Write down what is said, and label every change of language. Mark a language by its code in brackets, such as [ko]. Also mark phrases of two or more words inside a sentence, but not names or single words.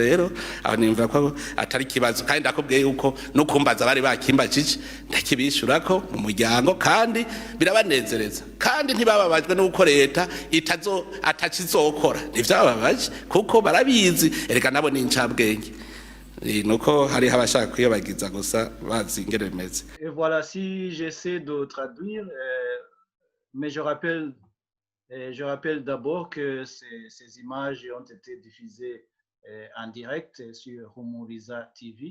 [rn] Rero aho nimva ko atari kibazo, kandi ndakubwiye yuko no kumbaza bari bakimbajije ndakibishurako mu muryango, kandi birabanezereza, kandi ntibababajwe nuko leta atakizokora, ntivyababaje kuko barabizi, erega nabo ni incabwenge. [fr] Et voilà, si j'essaie de traduire, mais je rappelle d'abord que ces images ont été diffusées en direct sur Humuriza TV.